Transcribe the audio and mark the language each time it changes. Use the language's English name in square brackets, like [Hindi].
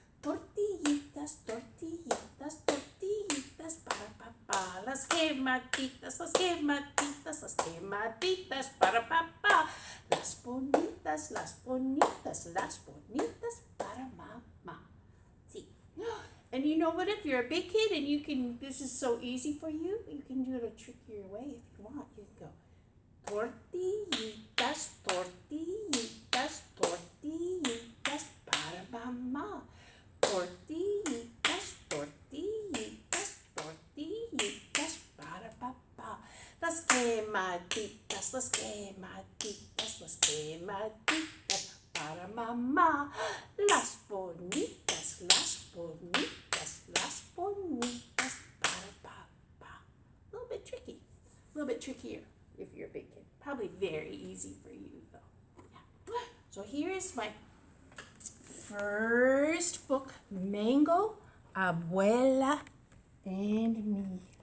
[Spanish] Tortillitas, tortillitas, tortillitas para papá. Las quemaditas, las quemaditas, las quemaditas para papá. Las bonitas, las bonitas, las bonitas para mamá. [English] See? And you know what? If you're a big kid and you can, this is so easy for you, you can do it a trickier way if you want. [Spanish] You can go tortillitas, tortillitas, tortillitas para mamá. Tortillitas, tortillitas, tortillitas para papá. Las quemaditas, las quemaditas, las quemaditas para mamá. Las bonitas, las bonitas, las bonitas para papá. [English] A little bit tricky, a little bit trickier if you're a big kid. Probably very easy for you though. Yeah. So here is my first book, Mango, Abuela, and Me.